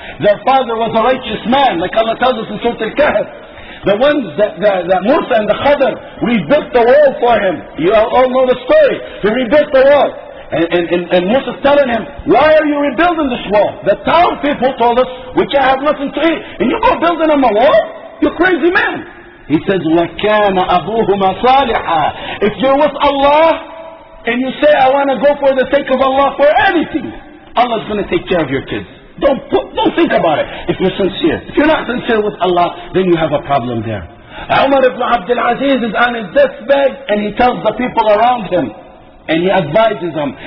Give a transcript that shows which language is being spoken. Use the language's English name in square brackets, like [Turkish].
[English] Their father was a righteous man, like Allah tells us in Surah Al-Kahf. The ones that Musa and the Khadr rebuilt the wall for him. You all know the story. He rebuilt the wall. And Musa's telling him, why are you rebuilding this wall? The town people told us, we can't have nothing to eat. And you go building them a wall? You crazy man. He says, [Arabic] وَكَانَ أَبُوهُمَا صَالِحًا. [English] If you're with Allah, and you say, I want to go for the sake of Allah for anything, Allah's going to take care of your kids. Don't think about it if you're sincere. If you're not sincere with Allah, then you have a problem there. Umar ibn Abdul Aziz is on his deathbed and he tells the people around him and he advises them.